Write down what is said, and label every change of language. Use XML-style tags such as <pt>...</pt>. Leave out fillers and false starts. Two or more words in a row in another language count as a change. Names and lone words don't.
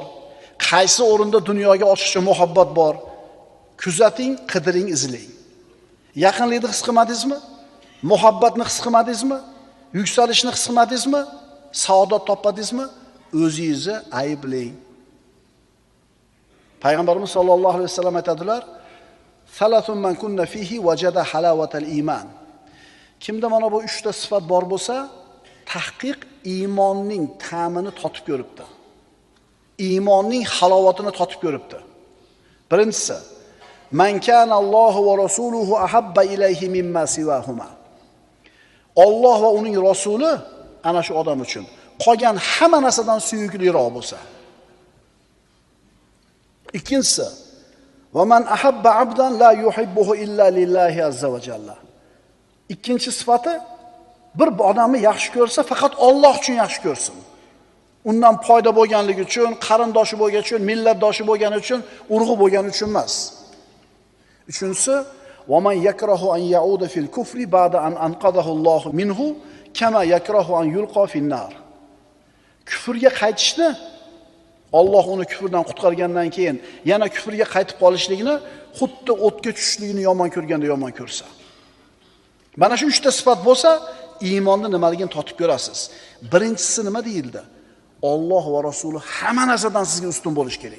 <uz>Qaysi o'rinda dunyoga oshiqcha muhabbat bor? Kuzating, qidiring, izlang. Yaqinlikni his qilmadingizmi? Muhabbatni his qilmadingizmi? Yuksalishni his qilmadingizmi? Saodat topmadingizmi? O'zingizni ayblang.</uz> <ar>Payg'ambarimiz صلى الله عليه وسلم aytadilar: "ثلاث من كن فيه وجد حلاوة الإيمان."</ar> <uz>Kimda mana bu 3 ta sifat bor bo'lsa, tahqiq iymonning ta'mini totib ko'ribdi. Iymonning halovatini totib ko'ribdi.</uz> <ar>Birinchisi: "من كان الله ورسوله أحب إليه مما سواهما."</ar> <uz>Alloh va uning rasuli ana shu odam uchun qolgan hamma narsadan suyukliroq bo'lsa.</uz> <ar>Ikkinchisi: "ومن أحب عبدا لا يحبه إلا لله عز وجل."</ar> <uz>Ikkinchi sifati, bir odamni yaxshi ko'rsa, faqat Alloh uchun yaxshi ko'rsin. Undan foyda bo'lganligi uchun, qarindoshi bo'lgani uchun, millatdoshi bo'lgani uchun, urug'i bo'lgani uchun emas.</uz> <ar>Uchinchisi: "ومن يكره أن يعود في الكفر بعد أن أنقذه الله منه كما يكره أن يلقى في النار."</ar> <uz>Kufrga qaytishni, Alloh uni kufrdan qutqargandan keyin yana kufrga qaytib qolishligini xuddi o'tga tushishligini yomon ko'rganda yomon ko'rsa. Mana shu 3 ta sifat bo'lsa, iymonni nimaligini totib ko'rasiz. Birinchisi nima deyildi? Alloh va rasuli hamma narsadan sizga ustun bo'lish kerak.</uz>